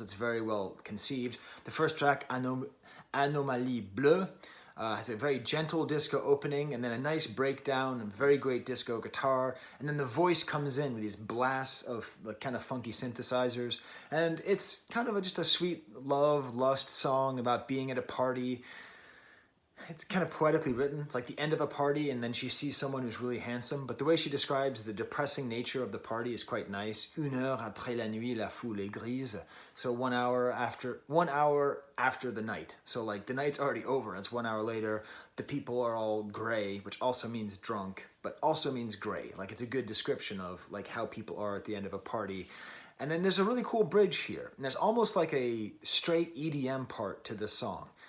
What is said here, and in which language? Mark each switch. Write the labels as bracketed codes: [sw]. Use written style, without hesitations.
[en] It's very well conceived. The first track, Anomalie Bleue, has a very gentle disco opening, and then a nice breakdown, and very great disco guitar, and then the voice comes in with these blasts of like kind of funky synthesizers, and it's kind of just a sweet lust song about being at a party. it's kind of poetically written. It's like the end of a party and then she sees someone who's really handsome. But the way she describes the depressing nature of the party is quite nice. [fr] Une heure après la nuit, la foule est grise. [en] So 1 hour after the night. So like the night's already over. It's 1 hour later. The people are all gray, which also means drunk, but also means gray. Like it's a good description of like how people are at the end of a party. And then there's a really cool bridge here. And there's almost like a straight EDM part to this song.